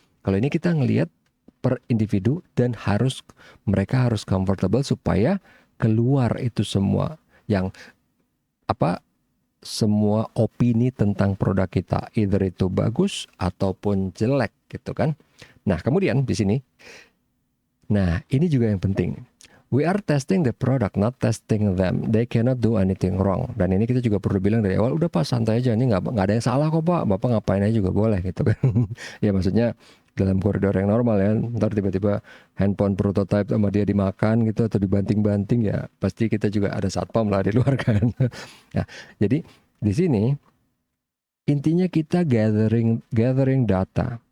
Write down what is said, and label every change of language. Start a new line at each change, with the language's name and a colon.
Indonesian: Kalau ini kita ngelihat per individu dan mereka harus comfortable supaya keluar itu semua yang semua opini tentang produk kita, either itu bagus ataupun jelek gitu kan. Nah, kemudian di sini, nah ini juga yang penting.
English: We are testing the product, not testing them. They cannot do anything wrong.
Indonesian: Dan ini kita juga perlu bilang dari awal, udah Pak santai aja, ini nggak ada yang salah kok Pak. Bapak ngapain aja juga boleh gitu kan. Ya maksudnya dalam koridor yang normal ya. Ntar tiba-tiba handphone prototype sama dia dimakan gitu atau dibanting-banting, ya pasti kita juga ada satpam lah di luar kan. Nah, jadi di sini intinya kita
English: gathering data.